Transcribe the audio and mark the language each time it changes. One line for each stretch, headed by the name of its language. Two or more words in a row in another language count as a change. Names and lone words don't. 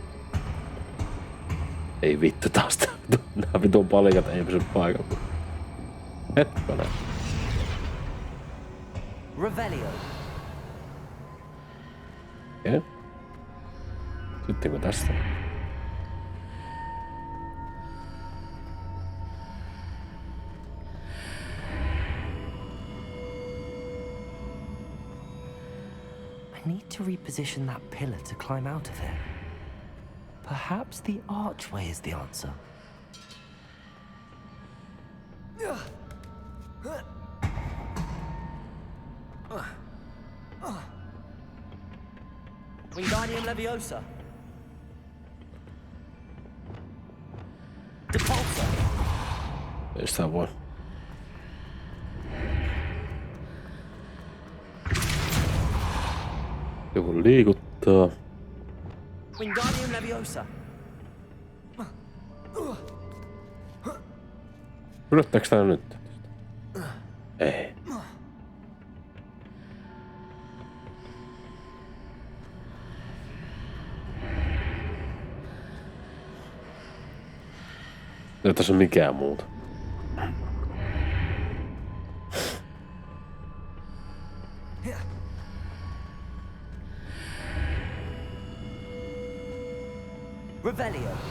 Finnish: Ei vittu taas nää vitun palikat ei pysy paikalla. Hetkone. Revelio. Okei. Sittenkö tästä?
English: I need to reposition that pillar to climb out of it. Perhaps the archway is the answer.
Finnish: Wingardium Leviosa. Depulso. Ei sitä voi. Joku liikuttaa. Wingardium Leviosa. Yllättääks tää nyt? Ei. Ei tässä ole mikään muuta. Revelio.